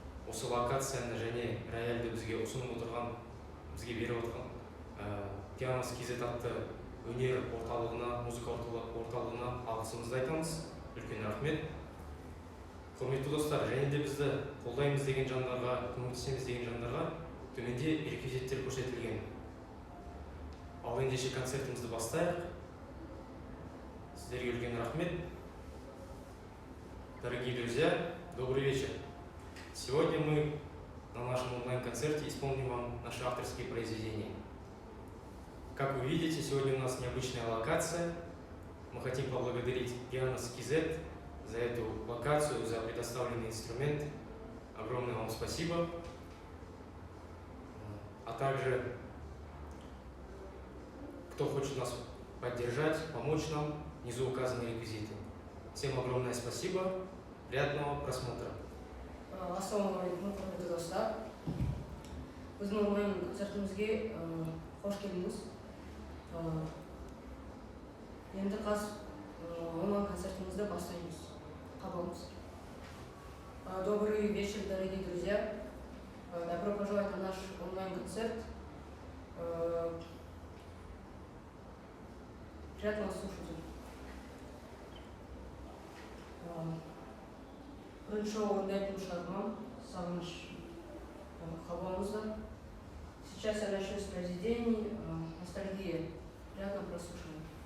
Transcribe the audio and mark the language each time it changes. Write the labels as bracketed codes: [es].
[kk] Осы локацияны және рояльді бізге ұсынып отырған, бізге беріп отырған Пианос KZ атты өнер орталығына, музыка орталығына алғысымызды айтамыз. Үлкен рахмет. Құрметті достар, және де бізді қолдаймыз деген жандарға, көмектесеміз деген жандарға төменде реквизиттер көрсетілген. Ал ендеше концертімізді бастайық. Сіздерге үлкен рахмет. [ru] Дорогие друзья, добрый вечер. Сегодня мы на нашем онлайн-концерте исполним вам наши авторские произведения. Как вы видите, сегодня у нас необычная локация. Мы хотим поблагодарить Пианос KZ за эту локацию, за предоставленный инструмент. Огромное вам спасибо. А также, кто хочет нас поддержать, помочь нам, внизу указаны реквизиты. Всем огромное спасибо. Приятного просмотра. [kk] Ассалаумағалейкум, құрметті достар. Біздің онлайн концертімізге қош келдіңіз. Енді онлайн концертімізді бастаймыз. Қабылыңыз. [ru] Добрый вечер, дорогие друзья. Добро пожаловать на наш онлайн-концерт. Приятного слушателя. [kk] Бірінші орындайтын шығармам «Сағыныш» қабылыңызда. [ru] Сейчас я начну с произведений «Ностальгия». Приятного прослушивания.